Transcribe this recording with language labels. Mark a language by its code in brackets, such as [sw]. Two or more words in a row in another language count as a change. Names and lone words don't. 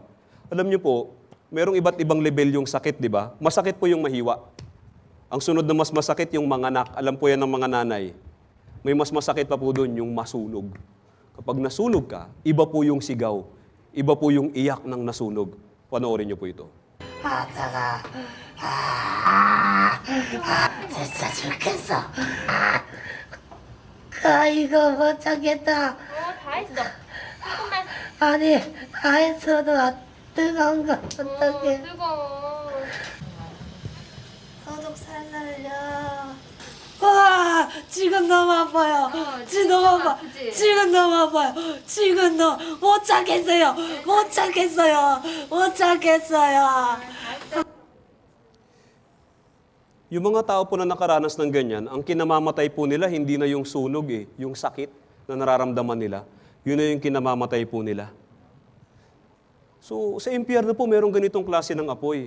[tl] Alam niyo po, merong iba't ibang level yung sakit, di ba? Masakit po yung mahiwa. Ang sunod na mas masakit yung manganak. Alam po yan ng mga nanay. May mas masakit pa po doon yung masunog. Kapag nasunog ka, iba po yung sigaw. Iba po yung iyak ng nasunog. Panoorin niyo po ito. [ko] 진짜 죽겠어. 이거 못 참겠다. 다 했어. 조금만. 아니, 다 했어도 뜨거운 거 어떡해. 뜨거워. 소독 살살려. 와, 지금 너무 아파요. 지금 너무 아파. 지금 너무 아파요. 지금 너무 못 참겠어요. 못 참겠어요. 못 참겠어요. [tl] Yung mga tao po na nakaranas ng ganyan, ang kinamamatay po nila, hindi na yung sunog yung sakit na nararamdaman nila. Yun na yung kinamamatay po nila. So, sa impyerno po, merong ganitong klase ng apoy.